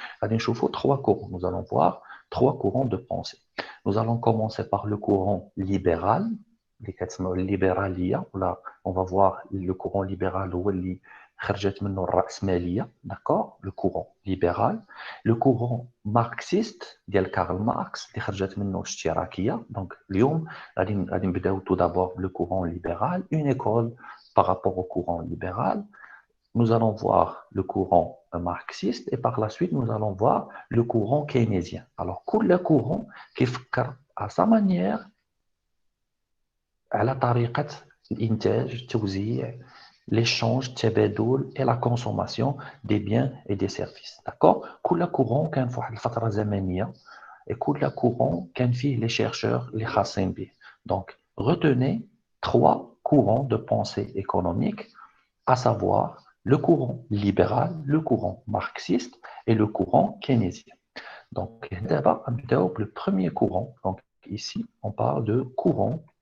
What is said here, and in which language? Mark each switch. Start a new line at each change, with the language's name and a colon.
Arabic: غادي نشوفوا
French: trois courants. Nous allons voir trois courants de pensée. Nous allons commencer par le courant libéral,
Arabic: اللي كتسمعوا الليبرالية, ولا
French: on va voir le courant libéral
Arabic: هو اللي خرجت منه الرأسمالية,
French: d'accord, le courant libéral. Le courant marxiste
Arabic: ديال كارل ماركس اللي خرجت منه الاشتراكية.
French: Donc,
Arabic: اليوم غادي نبداو
French: tout d'abord le courant libéral, une école par rapport au courant libéral. Nous allons voir le courant marxiste et par la suite, nous allons voir le courant keynésien. Alors, كل courant كيفكر à sa manière
Arabic: على طريقة الإنتاج، التوزيع،
French: l'échange,
Arabic: التبادل
French: et la consommation des biens et des services. D'accord?
Arabic: كل courant كان في واحد الفترة زمنية et كل courant كان فيه
French: les chercheurs
Arabic: اللي خاصين به.
French: Donc, retenez trois courants de pensée économique, à savoir le courant libéral, le courant marxiste et le courant keynésien. Donc, d'abord, le premier courant. Donc, ici, on parle de courant.